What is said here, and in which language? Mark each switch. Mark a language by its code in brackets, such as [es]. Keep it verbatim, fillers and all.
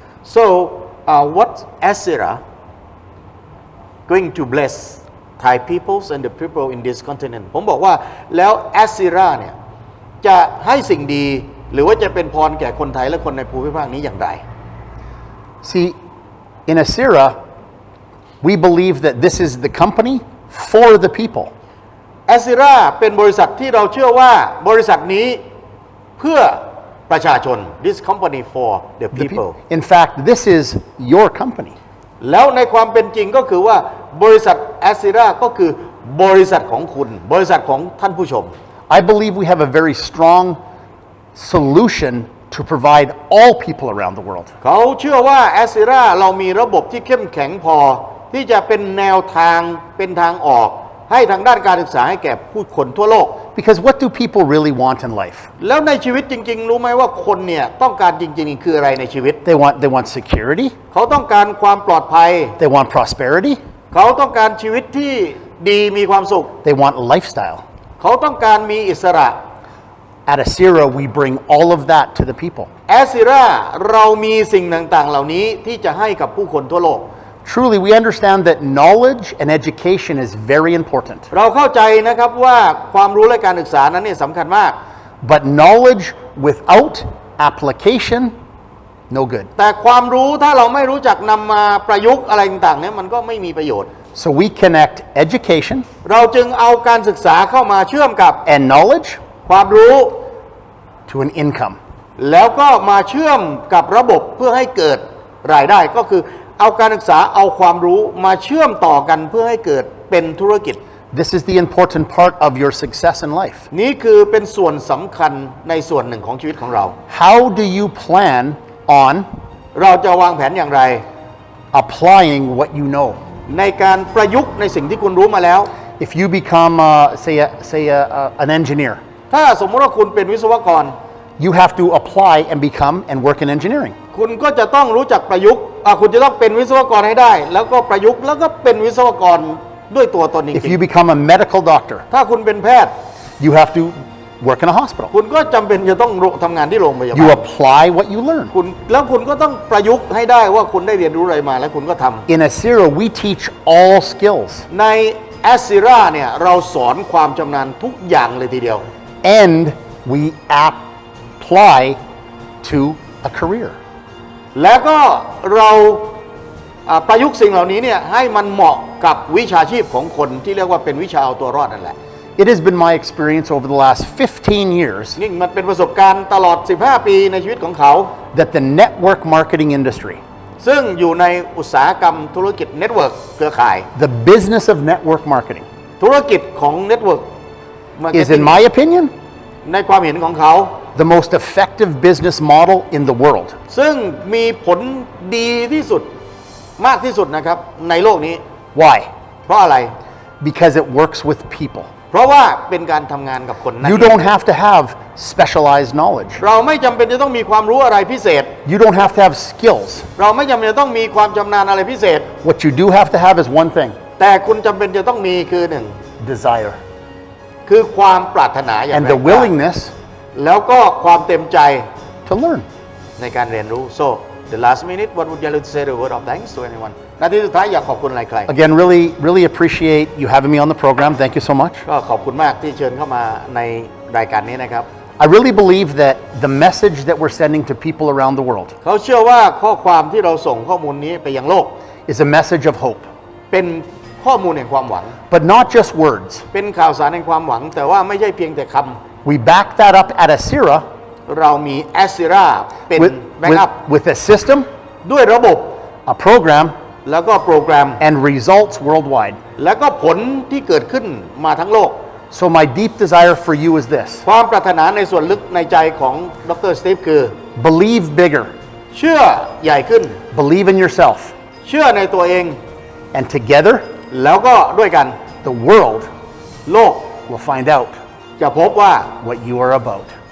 [en] So, uh, what Asira going to bless Thai peoples and the people in this continent? [th] ผมบอกว่าแล้ว Asira เนี่ยจะให้สิ่งดีหรือว่าจะเป็นพรแก่คนไทยและคนในภูมิภาคนี้อย่างไร [en] See, in Asira, we believe that this is the company for the people. [th] Asira เป็นบริษัทที่เราเชื่อว่าบริษัทนี้เพื่อประชาชน [en] this company for the people in fact this is your company [th] แล้วในความเป็นจริงก็คือว่าบริษัท Asira ก็คือบริษัทของคุณบริษัทของท่านผู้ชม [en] I believe we have a very strong solution to provide all people around the world [th] เขาเชื่อว่า Asira เรามีระบบที่เข้มแข็งพอที่จะเป็นแนวทางเป็นทางออกให้ทางด้านการศึกษาให้แก่ผู้คนทั่วโลก [en] Because what do people really want in life [th] แล้วในชีวิตจริงๆรู้ไหมว่าคนเนี่ยต้องการจริงๆคืออะไรในชีวิต [en] They want they want security [th] เขาต้องการความปลอดภัย [en] They want prosperity [th] เขาต้องการชีวิตที่ดีมีความสุข [en] They want lifestyle [th] เขาต้องการมีอิสระ [en] At Asira we bring all of that to the people [th] Asira เรามีสิ่งต่างๆเหล่านี้ที่จะให้กับผู้คนทั่วโลก [en] Truly, we understand that knowledge and education is very important. [th] เราเข้าใจนะครับว่าความรู้และการศึกษานั้นเนี่ยสำคัญมาก [en] But knowledge without application, no good. [th] แต่ความรู้ถ้าเราไม่รู้จักนำมาประยุกต์อะไรต่างๆเนี่ยมันก็ไม่มีประโยชน์ [en] So we connect education. [th] เราจึงเอาการศึกษาเข้ามาเชื่อมกับ [en] and knowledge, [th] ความรู้ [en] to an income. [th] แล้วก็มาเชื่อมกับระบบเพื่อให้เกิดรายได้ก็คือเอาการศึกษาเอาความรู้มาเชื่อมต่อกันเพื่อให้เกิดเป็นธุรกิจ [en] This is the important part of your success in life [th] นี่คือเป็นส่วนสำคัญในส่วนหนึ่งของชีวิตของเรา [en] How do you plan on [th] เราจะวางแผนอย่างไร [en] Applying what you know [th] ในการประยุกต์ในสิ่งที่คุณรู้มาแล้ว [en] If you become a, say a, say a, a, an engineer [th] ถ้าสมมติว่าคุณเป็นวิศวกร [en] You have to apply and become and work in engineering [th] คุณก็จะต้องรู้จักประยุกต์คุณจะต้องเป็นวิศวกรให้ได้แล้วก็ประยุกต์แล้วก็เป็นวิศวกรด้วยตัวตนจริง [en] If you become a medical doctor [th] ถ้าคุณเป็นแพทย์ [en] You have to work in a hospital [th] คุณก็จำเป็นจะต้องทำงานที่โรงพยาบาล [en] You apply what you learn [th] คุณแล้วคุณก็ต้องประยุกต์ให้ได้ว่าคุณได้เรียนรู้อะไรมาแล้วคุณก็ทำ [en] In Asira we teach all skills [th] ใน แอสซิร่าเนี่ยเราสอนความชำนาญทุกอย่างเลยทีเดียว [en] and we apply to a career [th] แล้วก็เราประยุกต์สิ่งเหล่านี้เนี่ยให้มันเหมาะกับวิชาชีพของคนที่เรียกว่าเป็นวิชาเอาตัวรอดนั่นแหละ [en] It has been my experience over the last fifteen years [th] นี่มันเป็นประสบการณ์ตลอดสิบห้าปีในชีวิตของเขา [en] that the network marketing industry [th] ซึ่งอยู่ในอุตสาหกรรมธุรกิจเน็ตเวิร์คเครือข่าย [en] the business of network marketing [th] ธุรกิจของเน็ตเวิร์ค [en] is in my opinion [th] ในความเห็นของเขา [en] the most effective business model in the world [th] ซึ่งมีผลดีที่สุดมากที่สุดนะครับในโลกนี้ [en] Why [th] เพราะอะไร [en] Because it works with people [th] เพราะว่าเป็นการทำงานกับคนนั้น [en] You don't have to have specialized knowledge [th] เราไม่จำเป็นจะต้องมีความรู้อะไรพิเศษ [en] You don't have to have skills [th] เราไม่จำเป็นจะต้องมีความชำนาญอะไรพิเศษ [en] What you do have to have is one thing [th] แต่คุณจำเป็นจะต้องมีคือหนึ่ง [en] Desire [th] คือความปรารถนาอย่างแรง [en] And [th] กล้า [en] the willingness [th] แล้วก็ความเต็มใจ [en] to learn [th] ในการเรียนรู้ [en] So the last minute what would you like to say the word of thanks to anyone [th] นาทีสุดท้ายอยากขอบคุณอะไรใคร [en] Again really really appreciate you having me on the program thank you so much [th] ก็ขอบคุณมากที่เชิญเข้ามาในรายการนี้นะครับ [en] I really believe that the message that we're sending to people around the world [th] เขาเชื่อว่าข้อความที่เราส่งข้อมูลนี้ไปยังโลก [en] is a message of hope [th] เป็นข้อมูลแห่งความหวัง [en] but not just words [th] เป็นข่าวสารแห่งความหวังแต่ว่าไม่ใช่เพียงแต่คำ [en] we back that up at Asira [th] เรามี Asira เป็น [en] with, backup with, with a system [th] ด้วยระบบ [en] a program [th] แล้วก็โปรแกรม [en] and results worldwide [th] แล้วก็ผลที่เกิดขึ้นมาทั้งโลก [en] So my deep desire for you is this [th] ความปรารถนาในส่วนลึกในใจของดร. สตีฟคือ [en] believe bigger [th] เชื่อใหญ่ขึ้น [en] believe in yourself [th] เชื่อในตัวเอง [en] and together [th] แล้วก็ด้วยกัน [en] the world [th] โลก [en] will find out [th] จะพบว่า [en] what you are about